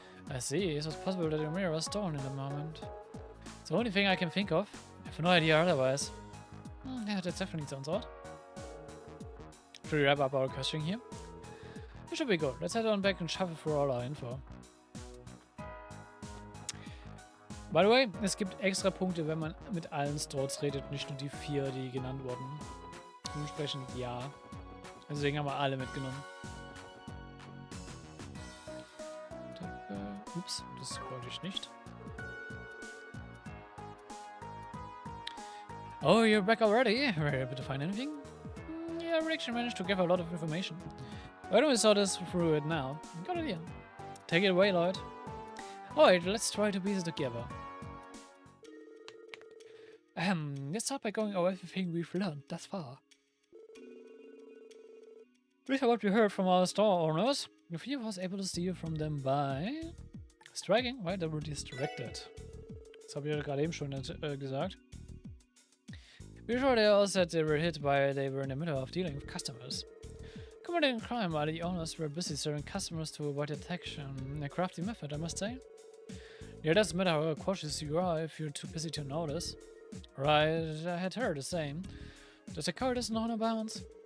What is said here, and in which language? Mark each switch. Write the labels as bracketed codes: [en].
[en] I see, it was possible that your mirror was stolen in the moment. It's the only thing I can think of. I have no idea otherwise. Yeah, that definitely sounds odd. Should we wrap up our questioning here? It should be good. Let's head on back and shuffle through all our info. By the way, [de] es gibt extra Punkte, wenn man mit allen Stores redet, nicht nur die 4, die genannt wurden. Dementsprechend ja. Deswegen haben wir alle mitgenommen. Ups, das wollte ich nicht. [en] Oh, you're back already? Were you able to find anything? Yeah, I actually managed to gather a lot of information. Why don't we sort this through it now? Good idea. Take it away, Lloyd. Alright, let's try to piece it together. Let's start by going over everything we've learned thus far. With what we heard from our store owners, the thief was able to steal from them by striking while they were distracted. [de] Das habe ich ja gerade eben schon gesagt. [en] Be sure they all said they were hit while they were in the middle of dealing with customers. Committing crime while the owners were busy serving customers to avoid detection. A crafty method, I must say. Yeah, it doesn't matter how cautious you are if you're too busy to notice. Right, I had heard the same. Does the card isn't on bounds?